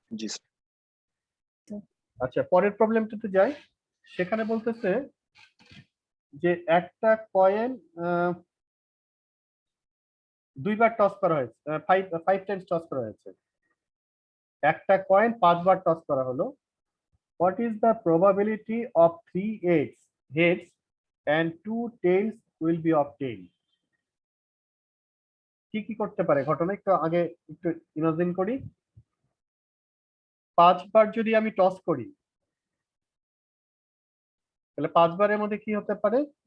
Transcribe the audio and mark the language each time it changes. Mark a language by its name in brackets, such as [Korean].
[Bangla] জি sir. আচ্ছা, পরের প্রবলেমটাতে যাই। সেখানে বলতেছে যে একটা কয়েন দুইবার টস করা হয়েছে, ফাইভ টাইমস টস করা হয়েছে। একটা কয়েন 5বার টস করা হলো। [English] What is the probability of 3 heads and 2 tails will be obtained? [Bangla] কি কি করতে পারে ঘটনা, একটু আগে একটু ইমাজিন করি। 5বার যদি আমি টস করি, তাহলে 5বারের মধ্যে কি হতে পারে?